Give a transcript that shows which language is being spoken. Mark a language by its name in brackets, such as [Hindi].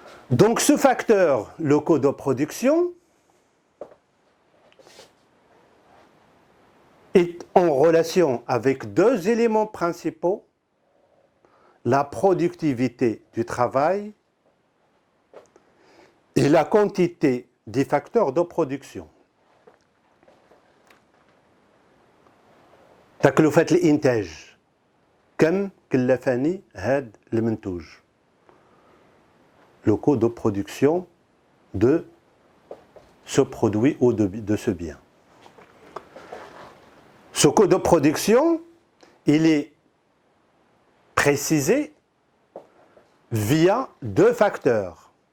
[French] Donc ce facteur, le coût de production, est en relation avec 2 éléments principaux, la productivité du travail et la quantité des facteurs de production. [Arabic] تكلفة الإنتاج كم كلفني هذا المنتوج. [French] Le coût de production de ce produit ou de ce bien. Ce coût de production, il est précisé via 2 facteurs.